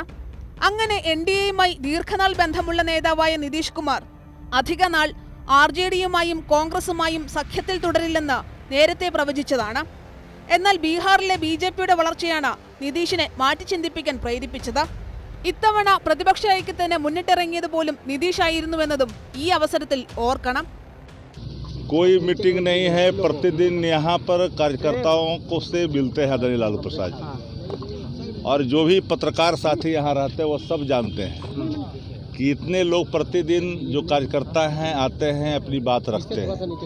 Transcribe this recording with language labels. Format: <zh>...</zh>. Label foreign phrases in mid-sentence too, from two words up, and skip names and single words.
<ml>അങ്ങനെ NDA-യുമായി ദീർഘനാൾ ബന്ധമുള്ള നേതാവായ നിതീഷ് കുമാർ അധികനാൾ RJD-യുമായും കോൺഗ്രസുമായും സഖ്യത്തിൽ തുടരില്ലെന്ന് നേരത്തെ പ്രവചിച്ചതാണ്. എന്നാൽ ബീഹാറിലെ BJP-യുടെ വളർച്ചയാണ് നിതീഷിനെ മാറ്റിച്ചിന്തിപ്പിക്കാൻ പ്രേരിപ്പിച്ചത്. ഇത്തവണ പ്രതിപക്ഷ ഐക്യത്തിന് മുന്നിട്ടിറങ്ങിയത് പോലും നിതീഷ് ആയിരുന്നുവെന്നതും ഈ അവസരത്തിൽ ഓർക്കണം.</ml> <hi>कोई मीटिंग नहीं है, प्रतिदिन यहाँ पर कार्यकर्ताओं को से मिलते हैं आदरणीय लालू प्रसाद जी, और जो भी पत्रकार साथी यहाँ रहते हैं वो सब जानते हैं कि इतने लोग प्रतिदिन जो कार्यकर्ता हैं आते हैं, अपनी बात रखते हैं.</hi>